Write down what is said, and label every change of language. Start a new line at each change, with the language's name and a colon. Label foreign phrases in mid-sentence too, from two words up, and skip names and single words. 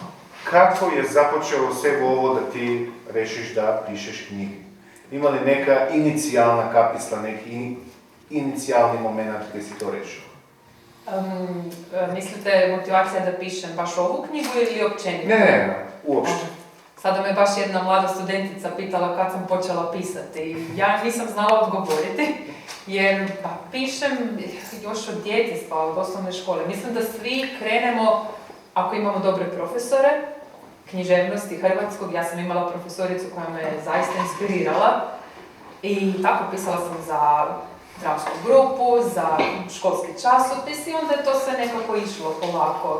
Serbian: Како е започело се во ово да ти решиш да пишеш книги? Има ли нека иницијална каписла, неки иницијални моменти кај си то решил? Мислите мотивација да пишем баш ову книгу или опćenito? Не, уопште.
Croatian: Sada me baš jedna mlada studentica pitala kad sam počela pisati i ja nisam znala odgovoriti jer pišem još od djetinjstva, od osnovne škole. Mislim da svi krenemo, ako imamo dobre profesore, književnosti hrvatskog, ja sam imala profesoricu koja me zaista inspirirala i tako pisala sam za dramsku grupu, za školski časopis i onda je to sve nekako išlo polako.